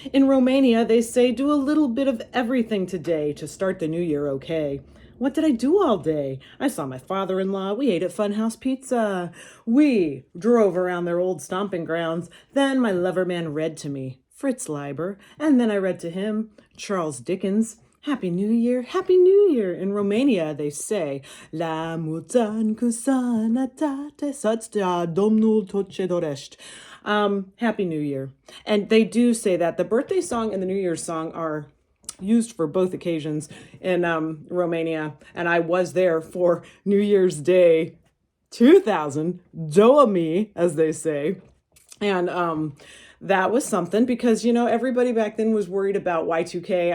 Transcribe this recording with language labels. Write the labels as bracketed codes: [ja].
[en] In Romania they say, do a little bit of everything today to start the new year okay. What did I do all day? I saw my father-in-law. We ate at Funhouse Pizza. We drove around their old stomping grounds. Then my lover man read to me Fritz Leiber, and then I read to him Charles Dickens. Happy New Year, Happy New Year. In Romania they say, [ro] La mulți ani cu sănătate, să-ți dea Domnul tot ce dorești. [en] Happy New Year. And they do say that. The birthday song and the New Year's song are used for both occasions in Romania, and I was there for New Year's Day 2000, Doa me, as they say, and that was something because, everybody back then was worried about Y2K.